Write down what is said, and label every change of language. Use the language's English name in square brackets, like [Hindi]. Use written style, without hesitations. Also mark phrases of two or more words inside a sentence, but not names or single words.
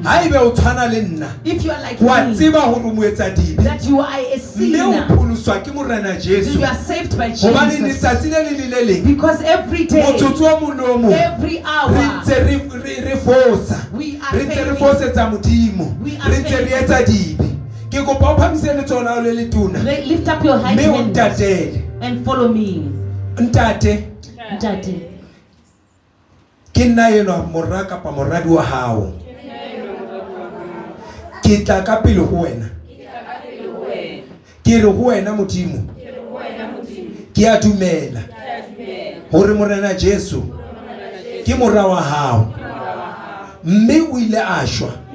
[English] If you are like me, that you are a sinner, you are saved by Jesus. Because every day, every hour, we are lift up your right hand and follow me. [Southern Sotho] Ntate. Ke nna eno moraka pa moradi wa hao ke tla ka pele ho wena ke re ho wena modimo ke a dumela hore morena Jesu ke mora wa hao mme o ile a shwa